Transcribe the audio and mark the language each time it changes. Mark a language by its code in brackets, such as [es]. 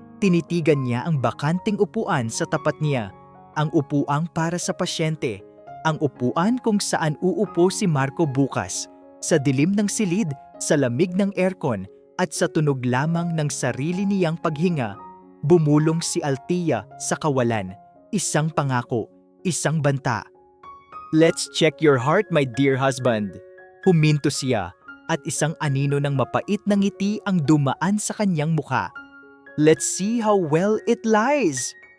[tl] Tinitigan niya ang bakanting upuan sa tapat niya, ang upuang para sa pasyente, ang upuan kung saan uupo si Marco bukas, sa dilim ng silid, sa lamig ng aircon, at sa tunog lamang ng sarili niyang paghinga. Bumulong si Althea sa kawalan, isang pangako, isang banta. [en] Let's check your heart, my dear husband. [tl] Huminto siya, at isang anino ng mapait na ngiti ang dumaan sa kanyang mukha. [en] Let's see how well it lies.